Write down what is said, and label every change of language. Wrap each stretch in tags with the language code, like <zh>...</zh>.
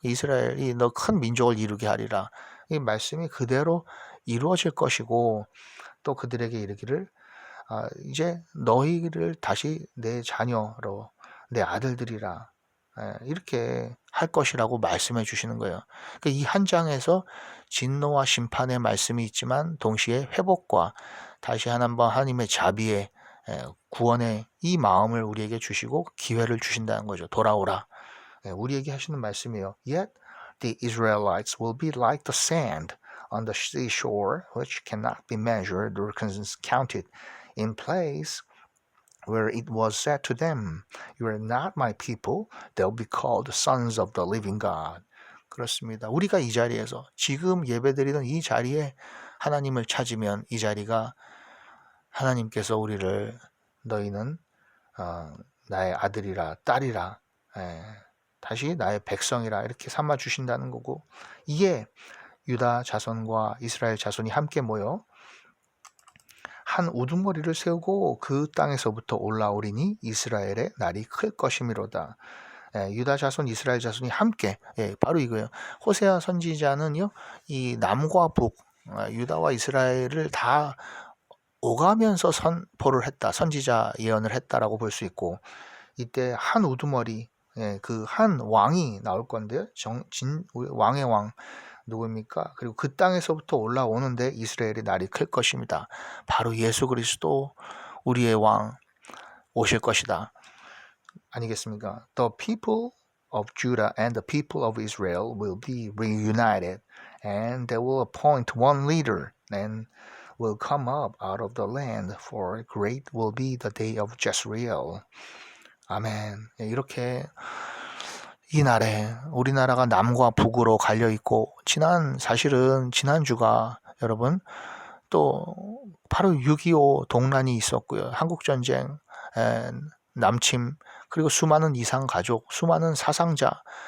<ko>이스라엘이 너 큰 민족을 이루게 하리라. 이 말씀이 그대로 이루어질 것이고 또 그들에게 이르기를 이제 너희를 다시 내 자녀로 내 아들들이라 이렇게 할 것이라고 말씀해 주시는 거예요. 그러니까 이 한 장에서 진노와 심판의 말씀이 있지만 동시에 회복과 다시 한번 하나님의 자비의 구원의 이 마음을 우리에게 주시고 기회를 주신다는 거죠. 돌아오라. 우리에게 하시는 말씀이에요.</ko> <en>Yet the Israelites will be like the sand on the seashore, which cannot be measured or counted in place where it was said to them, You are not my people, they'll be called sons of the living God.</en> <ko>그렇습니다. 우리가 이 자리에서 지금 예배드리는 이 자리에 하나님을 찾으면 이 자리가 하나님께서 우리를 너희는 나의 아들이라 딸이라 다시 나의 백성이라 이렇게 삼아 주신다는 거고 이에 유다 자손과 이스라엘 자손이 함께 모여 한 우두머리를 세우고 그 땅에서부터 올라오리니 이스라엘의 날이 클 것이미로다. 유다 자손, 이스라엘 자손이 함께 바로 이거예요. 호세아 선지자는요, 이 남과 북, 유다와 이스라엘을 다 오가면서 선포를 했다. 선지자 예언을 했다라고 볼 수 있고 이때 한 우두머리, 그 한 왕이 나올 건데요. 왕의 왕 누구입니까? 그리고 그 땅에서부터 올라오는데 이스라엘의 날이 클 것입니다. 바로 예수 그리스도 우리의 왕 오실 것이다. 아니겠습니까?</ko> <en>The people of Judah and the people of Israel will be reunited and they will appoint one leader and will come up out of the land for great will be the day of Jezreel.</en> <ko>아멘. 이렇게 이 날에 우리나라가 남과 북으로 갈려 있고 사실은 지난주가 여러분 또 바로 6.25 동란이 있었고요. 한국전쟁, 남침 그리고 수많은 이상 가족, 수많은 사상자</ko>